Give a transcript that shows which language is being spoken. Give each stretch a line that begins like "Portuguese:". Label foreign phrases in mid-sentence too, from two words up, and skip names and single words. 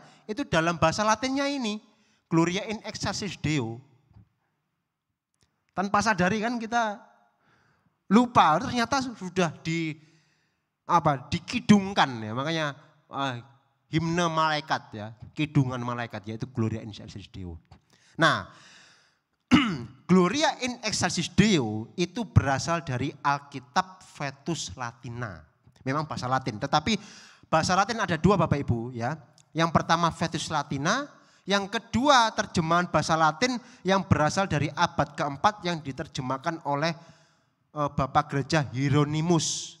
Indonesian: Itu dalam bahasa Latinnya ini,
Latin: Gloria in excelsis Deo.
Indonesian: Tanpa sadari kan kita lupa, ternyata sudah dikidungkan ya. Makanya himne malaikat ya, kidungan malaikat yaitu
Latin: Gloria in excelsis Deo.
Indonesian: Nah,
Latin: Gloria in excelsis Deo
Indonesian: itu berasal dari Alkitab Vetus Latina. Memang bahasa Latin, tetapi bahasa Latin ada dua Bapak Ibu ya. Yang pertama Vetus Latina, yang kedua terjemahan bahasa Latin yang berasal dari abad keempat yang diterjemahkan oleh Bapak Gereja Hieronymus.